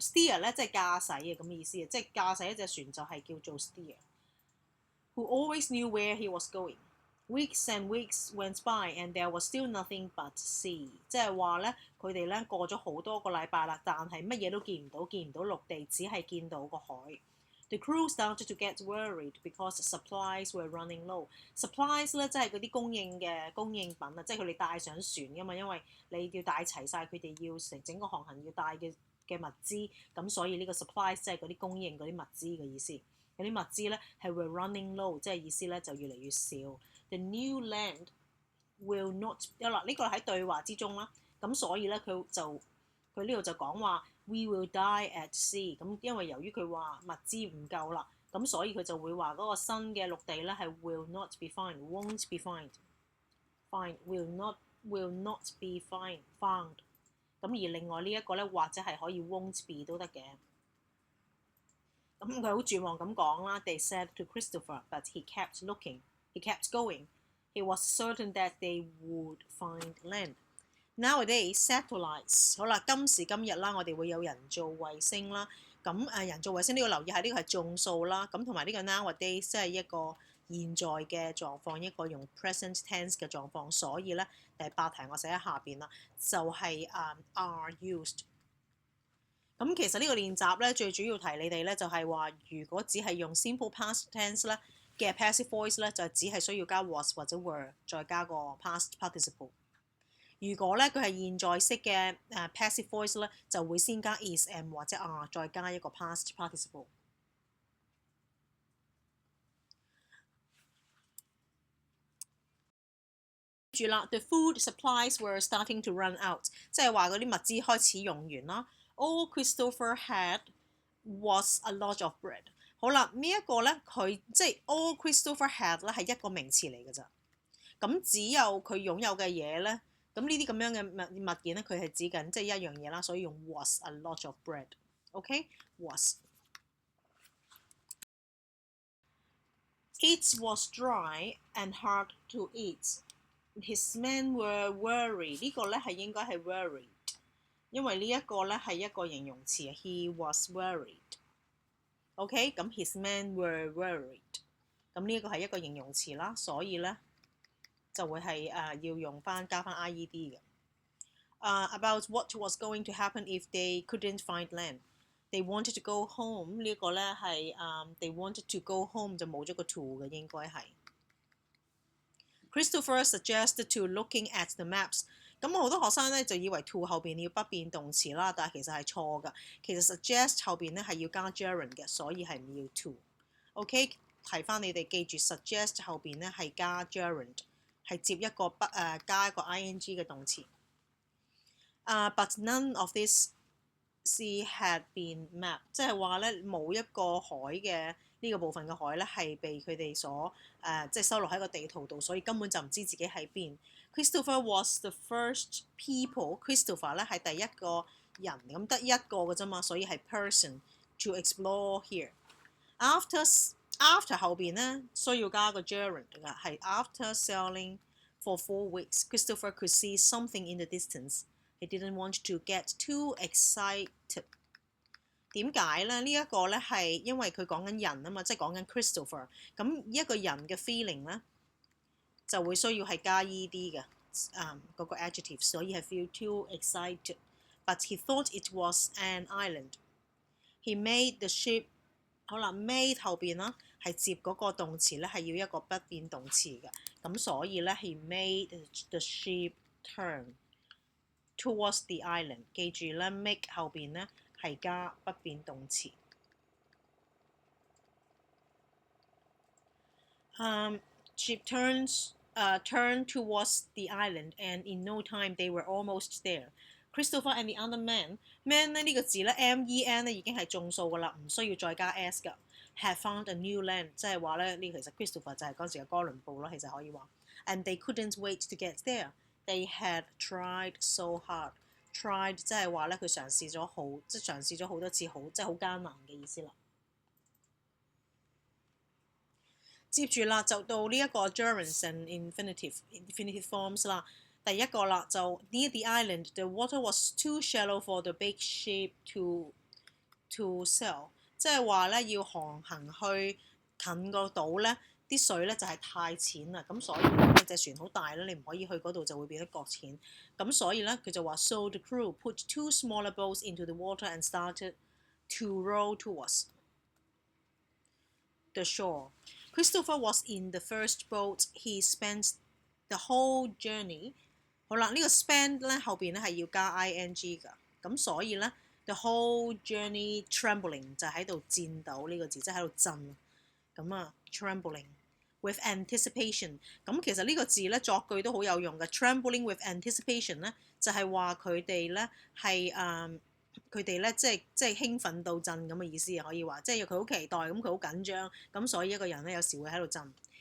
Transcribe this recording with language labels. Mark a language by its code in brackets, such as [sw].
[yue] steer 咧即係駕駛嘅咁嘅意思啊，即係駕駛一隻船就係叫做 steer。 [en] Who always knew where he was going. Weeks and weeks went by and there was still nothing but sea。 [yue] 即係話咧佢哋咧過咗好多個禮拜啦，但係乜嘢都見唔到陸地，只係見到個海。 [en] The crew started to get worried because supplies were running low. [yue] Supplies 咧即係嗰啲供應品啊，即係佢哋帶上船㗎嘛，因為你要帶齊晒佢哋要整個航行要帶嘅物資，咁所以呢個 supplies 即係嗰啲供應嗰啲物資嘅意思。嗰啲物資咧係 [en] were running low， [yue] 即係意思咧就越嚟越少。 [en] The new land will not [yue] 嗱呢個喺對話之中啦，咁所以咧佢呢度就講話 [en] we will die at sea。 [yue] 咁因為由於佢話物資唔夠啦，咁所以佢就會話嗰個新嘅陸地咧係 [en] will not be found，won't be found， [yue] will not be found。咁而另外呢一個咧或者係可以 [en] won't be [yue] 都得嘅。咁佢好絕望咁講啦。 [en] They said to Christopher, but he kept looking. He kept going. He was certain that they would find land. Nowadays, satellites [yue] 好啦，今時今日啦，我哋會有人造衛星啦。咁人造衛星呢個留意下，呢個係眾數啦。咁同埋呢個 nowadays 即係一個現在嘅狀況，一個用 present tense 嘅狀況。所以咧第8題我寫喺下邊啦，就係 [en] are used。 [yue] 咁其實呢個練習咧最主要提你哋咧就係話，如果只係用 simple past tense 咧嘅 passive voice 咧，就只係需要加 was 或者 were 再加個 past participle。如果咧佢係現在式嘅passive voice 咧，就會先加 is am 或者 are 再加一個 past participle。住啦 ， [en] the food supplies were starting to run out， [yue] 即係話嗰啲物資開始用完啦。 [en] All Christopher had was a lot of bread。 [yue] 好啦，呢一個咧佢即係 [en] all Christopher had [yue] 咧係一個名詞嚟㗎咋。咁只有佢擁有嘅嘢咧，咁呢啲咁樣嘅物件咧，佢係指緊即係一樣嘢啦，所以用 [en] was a lot of bread。 [yue] OK， was。 [en] It was dry and hard to eat. His men were worried。 [yue] 呢個咧係應該係 worried， 因為呢一個咧係一個形容詞啊。 [en] He was worried。OK， [yue] 咁 [en] his men were worried。 [yue] 咁呢一個係一個形容詞啦，所以咧就會係要用翻加翻 IED 嘅。 [en] About what was going to happen if they couldn't find land. They wanted to go home。 [yue] 呢個咧係 [en] they wanted to go home [yue] 就冇咗個 to 嘅應該係。 [en] Christopher suggested to looking at the maps。 [yue] 咁好多學生咧就以為 to 後邊要不變動詞啦，但係其實係錯㗎。其實 suggest 後邊咧係要加 gerund 嘅，所以係唔要 to。OK， 提翻你哋記住 suggest 後邊咧係加 gerund， 係接一個加一個 ing 嘅動詞。 [en] But none of this sea had been mapped， [yue] 即係話咧冇一個海嘅呢個部分嘅海咧係被佢哋所即係收錄喺個地圖度，所以根本就唔知自己喺邊。 [en] Christopher was the first people。 [yue] Christopher 咧係第一個人，咁得一個嘅啫嘛，所以係 [en] person to explore here。After [yue] 後邊咧需要加個 gerund 㗎，係 [en] after sailing for 4 weeks, Christopher could see something in the distance。He didn't want to get too excited。 [yue] 點解咧？呢一個咧係因為佢講緊人啊嘛，即係講緊 Christopher。咁一個人嘅 feeling 咧就會需要係加 ed 嘅嗰個 adjective， 所以係 [en] feel too excited。 But he thought it was an island. He made the ship。 [yue] 好啦 ，made 後邊啦係接嗰個動詞咧係要一個不變動詞嘅，咁所以咧 [en] he made the ship turn towards the island。 [yue] 記住咧 make 後邊咧係加不變動詞。 [en] Ship turned towards the island and in no time they were almost there。 Christopher and the other man [yue] 咧呢個字咧 men 咧已經係眾數噶啦，唔需要再加 s 噶。 [en] Had found a new land， [yue] 即係話咧呢其實 Christopher 就係嗰時嘅哥倫布咯，其實可以話。 [en] And they couldn't wait to get there. They had tried so hard. [yue] Tried 即係話咧佢嘗試咗好，即係嘗試咗好多次，即係好艱難嘅意思啦。接住啦，就到呢一個 [en] gerunds and infinitive forms [yue] 啦。第一個啦，就 [en] near the island, the water was too shallow for the big ship to sail。 [yue] 即係話咧要航行去近個島咧，啲水咧就係太淺啦，咁所以咧隻船好大咧，你唔可以去嗰度就會變得擱淺。咁所以咧佢就話 [en] ，so the crew put 2 smaller boats into the water and started to row towards the shore. Christopher was in the first boat. He spent the whole journey。 [yue] 好啦，呢個 spend 咧後邊咧係要加 ing 㗎，咁所以咧 [en] the whole journey trembling [yue] 就喺度顫抖呢個字，即係喺度震。咁啊 [en] trembling with anticipation。 [yue] 咁其實呢個字咧作句都好有用嘅。 [en] trembling with anticipation [yue] 咧就係話佢哋咧係佢哋咧即係興奮到震咁嘅意思，可以話即係佢好期待，咁佢好緊張，咁所以一個人咧有時會喺度震。